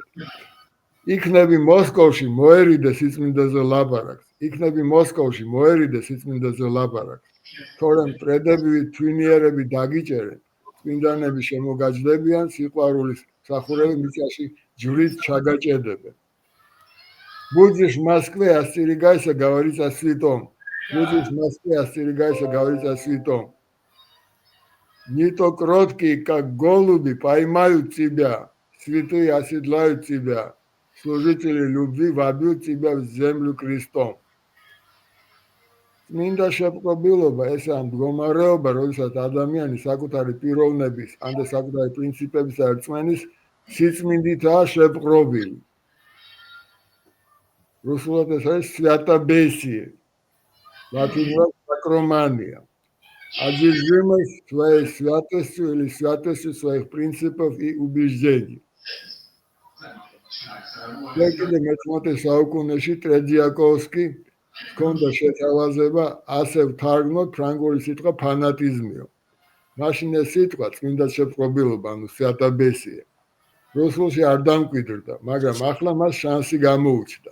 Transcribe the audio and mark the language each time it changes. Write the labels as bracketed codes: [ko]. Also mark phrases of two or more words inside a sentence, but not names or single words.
[ka] იქნები მოსკოვში მოერიდე სიწმინდეზე ლაპარაკს. იქნები მოსკოვში მოერიდე სიწმინდეზე ლაპარაკს. თორემ პრედებივით თვინიერები დაგიჭერენ, წმინდანები შემოგაჯდებიან, სიყვარულის სახურები მიწაში ჯვრით ჩაგაჭედებენ. [ru] Будешь в Москве, остерегайся говорить о святом. Будешь в Москве, остерегайся говорить о святом. Не то кроткие, как голуби, поймают тебя, святые оседлают тебя, служители любви вобьют тебя в землю крестом. [ka] მინდა შეპყრობილობა ეს ამ მდგომარეობა, როდესაც ადამიანი საკუთარი პიროვნების, ან და საკუთარი პრინციპების რწმენის სიწმინდითაა შეპყრობილი. Русულად ეს არის святобесие, латинურად сакромания. [ru] Одержимость своей святостью или святостью своих принципов и убеждений. [ka] Კიდე მე-19 საუკუნეში ტრედიაკოვსკი ჰქონდა შეთავაზება ასე ვთარგმნოთ ფრანგული სიტყვა ფანატიზმიო. მაშინ ეს სიტყვა წმინდა შეპყრობილობა, ანუ святобесие. რუსულში არ დამკვიდრდა, მაგრამ ახლა მას შანსი გამოუჩნდა.